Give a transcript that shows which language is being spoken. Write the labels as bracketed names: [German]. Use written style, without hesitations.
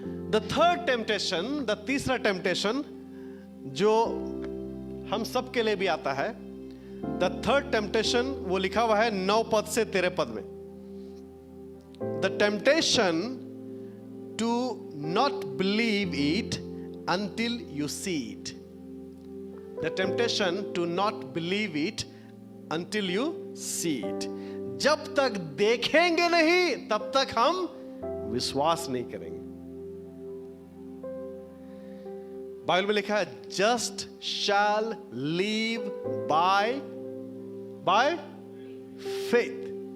[English] the third temptation, [Hindi] the तीसरा temptation जो हम सब के लिए भी आता है, द थर्ड टेम्पटेशन, वो लिखा हुआ है 9 पद से 13 पद में। [English] The temptation to not believe it until you see it. The temptation to not believe it until you see it. [Hindi] जब तक देखेंगे नहीं तब तक हम विश्वास नहीं करेंगे। बाइबल में लिखा है [English] Just shall live by faith.